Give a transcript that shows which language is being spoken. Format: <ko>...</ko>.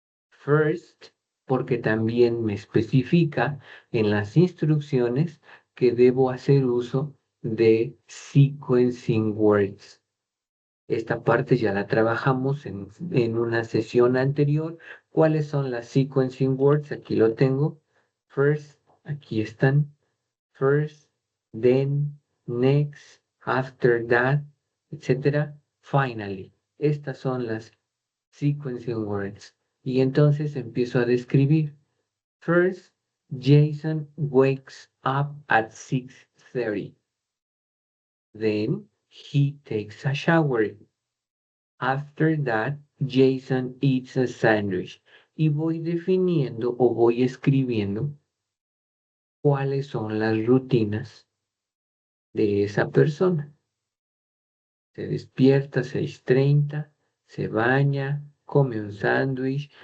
<es>First, porque también me especifica en las instrucciones que debo hacer uso de sequencing words. Esta parte ya la trabajamos en una sesión anterior. ¿Cuáles son las sequencing words? Aquí lo tengo. First, aquí están.</es> <en>First, then, next, after that, etc.</en> <es>Finally. Estas son las sequencing words. Y entonces empiezo a describir.</es> <en>First, Jason wakes up at 6:30. Then he takes a shower. After that, Jason eats a sandwich.</en> <es>Y voy definiendo o voy escribiendo cuáles son las rutinas de esa persona. Se despierta 6:30, se baña, come un sándwich.</es>